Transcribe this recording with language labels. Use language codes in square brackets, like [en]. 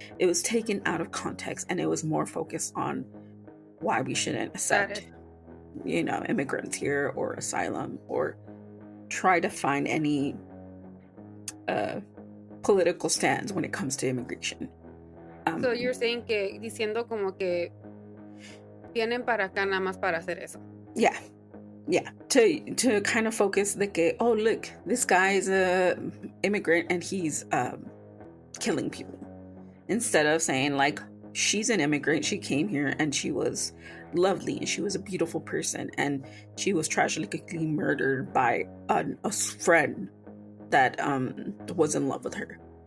[en] It was taken out of context, and it was more focused on why we shouldn't accept immigrants here, or asylum, or try to find any political stands when it comes to immigration. So you're saying [es] que diciendo como que vienen para acá nada más para hacer eso. [en] Yeah. To kind of focus oh look, this guy is a immigrant and he's killing people, instead of saying she's an immigrant, she came here and she was lovely and she was a beautiful person, and she was tragically murdered by a friend that was in love with her.